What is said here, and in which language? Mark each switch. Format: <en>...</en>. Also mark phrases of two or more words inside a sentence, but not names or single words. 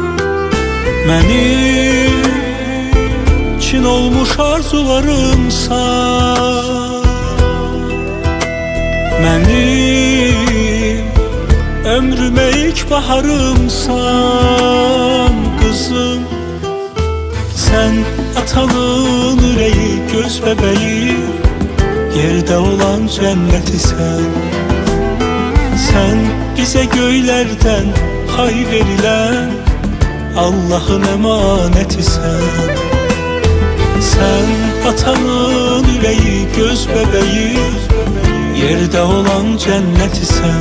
<az>Mənim çin olmuş arzularımsan, mənim ömrümə ilk baharımsan qızım. Sən atanın ürəyi, göz bəbəyi, yerdə olan cənnəti sən.</az> <tr>Sen bize göylerden pay verilen Allah'ın emanetisən. Sen atanın yüreği, göz bebeği, yerde olan cennetisən.</tr>